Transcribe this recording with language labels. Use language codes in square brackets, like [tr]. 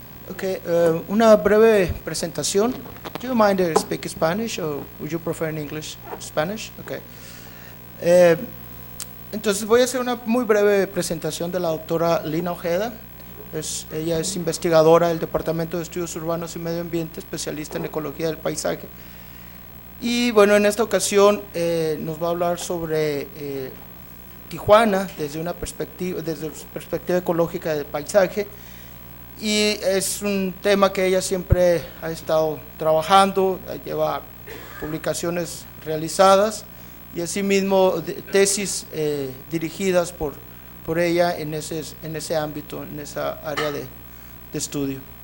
[es] Okay, una breve presentación. [en] Do you mind to speak Spanish or would you prefer in English? Spanish? Okay. [es] Entonces voy a hacer una muy breve presentación de la doctora Lina Ojeda. Ella es investigadora del Departamento de Estudios Urbanos y Medio Ambiente, especialista en ecología del paisaje. Y bueno, en esta ocasión nos va a hablar sobre Tijuana desde la perspectiva ecológica del paisaje, y es un tema que ella siempre ha estado trabajando, lleva publicaciones realizadas y asimismo tesis dirigidas por ella en ese ámbito, en esa área de estudio.